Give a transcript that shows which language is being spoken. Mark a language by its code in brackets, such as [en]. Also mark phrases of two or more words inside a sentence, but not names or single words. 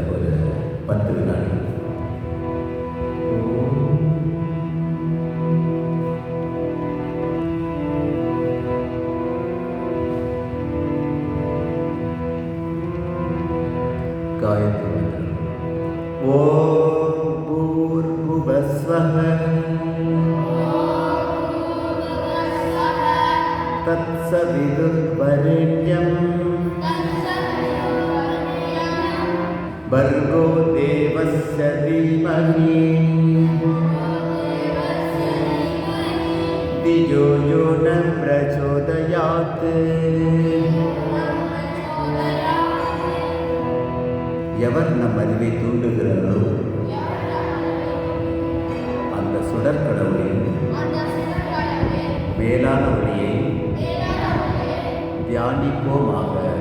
[ta] ஒரு 10 வினாடி. காயத்ரி மந்திரம். [sa] ॐ भूर्भुवस्वः तत्सवितुर्वरेण्यम् भर्गो देवस्य धीमहि धियो यो न प्रचोदयात्. [ta] எவர் நம் அறிவை தூண்டுகிறாரோ அந்த சுடற்கடவுளின் மேலான ஒளியை தியானிப்போமாக.